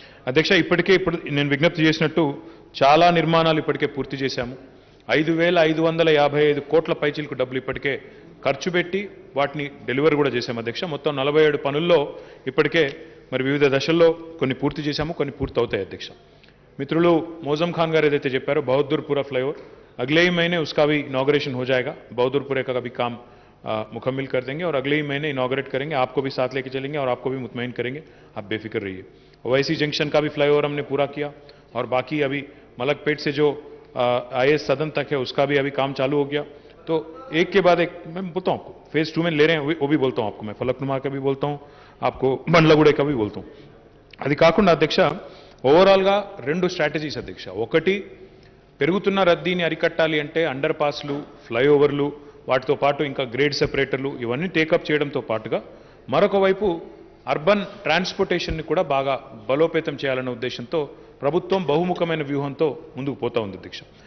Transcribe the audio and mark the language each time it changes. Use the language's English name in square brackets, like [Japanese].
[Telugu] అధ్యక్ష, ఇప్పుడు నేను విజ్ఞప్తి చేసినట్టు చాలా నిర్మాణాలు ఇప్పటికే పూర్తి చేశాము. 5,555 కోట్ల పైచీలకు డబ్బులు ఇప్పటికే ఖర్చు పెట్టి వాటిని డెలివరీ కూడా చేశాము అధ్యక్ష. మొత్తం 47 పనుల్లో ఇప్పటికే మరి వివిధ దశల్లో కొన్ని పూర్తి చేశాము, కొన్ని పూర్తి అవుతాయి అధ్యక్ష. మిత్రులు మోజం ఖాన్ గారు ఏదైతే చెప్పారో బహదూర్పురా ఫ్లైओवर [Hindi] अगले ही महीने उसका भी इनॉग्रेशन हो जाएगा. बहादुरपुरे का भी काम मुकम्मल कर देंगे और अगले ही महीने इनॉग्रेट करेंगे. आपको भी साथ लेके चलेंगे और आपको भी मुतमईन करेंगे. आप बेफिक्र रहिए. ओवैसी जंक्शन का भी फ्लाईओवर हमने पूरा किया और बाकी अभी मलकपेट से जो IAS सदन तक है उसका भी अभी काम चालू हो गया. तो एक के बाद एक मैं बोलता हूँ आपको, फेज 2 में ले रहे हैं वो भी बोलता हूँ आपको. मैं फलकनुमा का भी बोलता हूँ, आपको బండ్లగూడ का भी बोलता हूँ. [Telugu] అది కాకుండా అధ్యక్ష ఓవరాల్గా 2 స్ట్రాటజీస్ అధ్యక్ష. ఒకటి, పెరుగుతున్న రద్దీని అరికట్టాలి అంటే అండర్ పాస్లు, ఫ్లైఓవర్లు, వాటితో పాటు ఇంకా గ్రేడ్ సెపరేటర్లు ఇవన్నీ టేకప్ చేయడంతో పాటుగా మరొక వైపు అర్బన్ ట్రాన్స్పోర్టేషన్ని కూడా బాగా బలోపేతం చేయాలన్న ఉద్దేశంతో ప్రభుత్వం బహుముఖమైన వ్యూహంతో ముందుకు పోతా ఉంది అధ్యక్ష.